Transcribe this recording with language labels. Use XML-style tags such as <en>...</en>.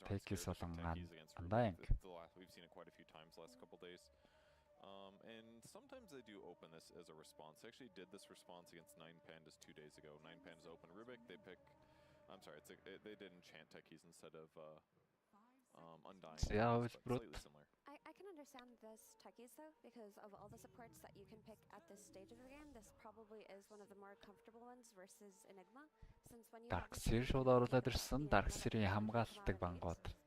<mn>Take-ис болон Undying.</mn> <en>And sometimes they do open this as a response. They actually did this response against 9 Pandas 2 days ago. 9 Pandas open Rubik. They pick. I'm sorry. They did enchant techies instead of Undying. Yeah, slightly similar. I can understand this techies though, because of all the supports that you can pick at this stage of the game, this probably is one of the more comfortable ones versus Enigma. Since when you</en> <mn>Darkseer шууд оруулаад ирсэн. Darkseer-ийн хамгаалдаг бангууд.</mn>